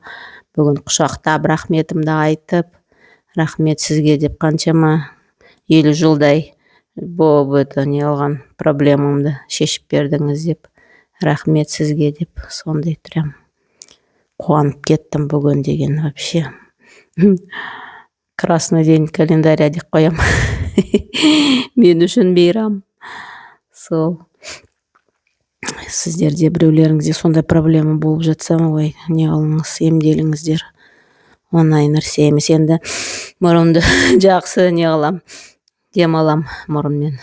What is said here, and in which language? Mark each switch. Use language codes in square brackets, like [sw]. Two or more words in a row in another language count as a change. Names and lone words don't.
[kk] Бүгін құшақтап рахметімді айтып, рахмет сізге деп, қаншама 50 жылдай болып не алған проблемамды шешіп бердіңіз деп, рахмет сізге деп, сондай прям қуанып кеттім бүгін деген. [ru] Вообще красный день календаря [kk] деп қоям. Мен үшін бейрам. Сол, сіздерде біреулеріңізде сондай проблема болып жатса, ой, не алыңыз, емделіңіздер. Оңай нәрсе емес. Енді мұрынды жақсы не қылам, демалам мұрынмен.